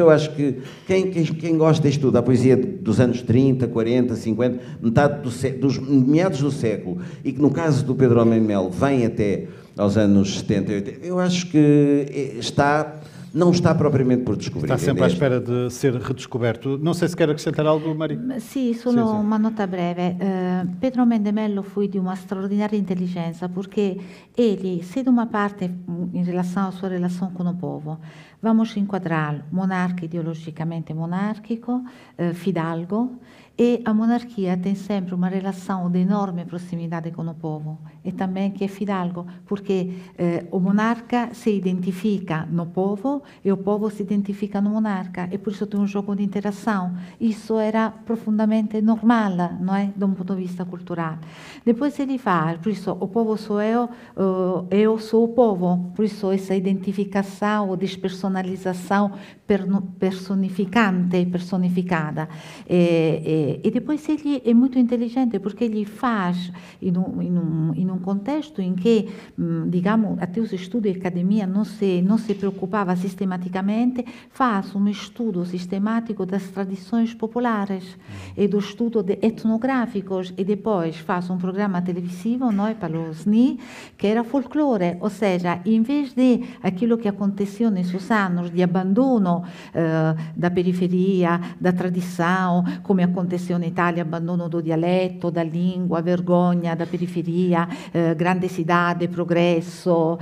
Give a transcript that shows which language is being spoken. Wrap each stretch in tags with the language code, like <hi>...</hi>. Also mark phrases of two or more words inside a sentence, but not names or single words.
<pt>Eu acho que quem gosta disto tudo, a poesia dos anos 30, 40, 50, metade dos meados do século, e que no caso do Pedro Homem de Melo vem até aos anos 70 e 80, eu acho que não está propriamente por descobrir. Está sempre à espera de ser redescoberto. Non se quer acrescentar algo, Maria?</pt> <it>Sì, solo una nota breve. Pedro Mendemello fu di una straordinaria intelligenza perché egli, se da una parte in relazione alla sua relazione con il</it> <pt>povo, vamos inquadrar monarca ideologicamente monárquico, fidalgo, e a monarquia tem sempre uma relação de enorme proximidade com o povo e também que é fidalgo, porque o monarca se identifica no povo e o povo se identifica no monarca, e por isso tem um jogo de interação. Isso era profundamente normal, não é? De um ponto de vista cultural. Depois ele fala, por isso o povo sou eu sou o povo, por isso essa identificação ou despersonalização personificada. E depois ele é muito inteligente porque ele faz</pt> <it>in un contesto in che,</it> <pt>digamos, até os estudos de academia não se preocupava sistematicamente, faz um estudo sistemático das tradições populares e do estudo de etnográficos, e depois faz um programa televisivo, não é, para o SNI, que era folclore, ou seja, em vez de aquilo que aconteceu nesses anos de abandono da periferia, da tradição, come aconteceu na Itália, abandono do dialetto, da língua, vergonha da periferia, grande cidade, progresso.</pt>